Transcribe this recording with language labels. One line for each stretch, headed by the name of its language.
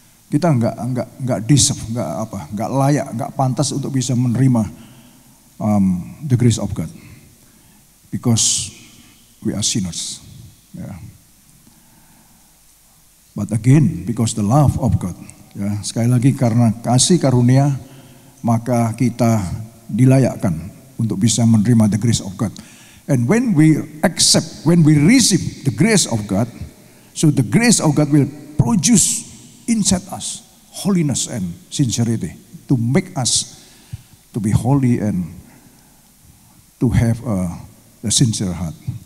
Indonesian: Kita nggak deserve, nggak layak, nggak pantas untuk bisa menerima
English: the grace of God, because we are sinners. But again, because the love of God.
Indonesian: Sekali lagi karena kasih karunia, maka kita dilayakkan untuk bisa menerima
English: the grace of God. And when we accept, when we receive the grace of God, so the grace of God will produce inside us holiness and sincerity, to make us to be holy and to have a sincere heart.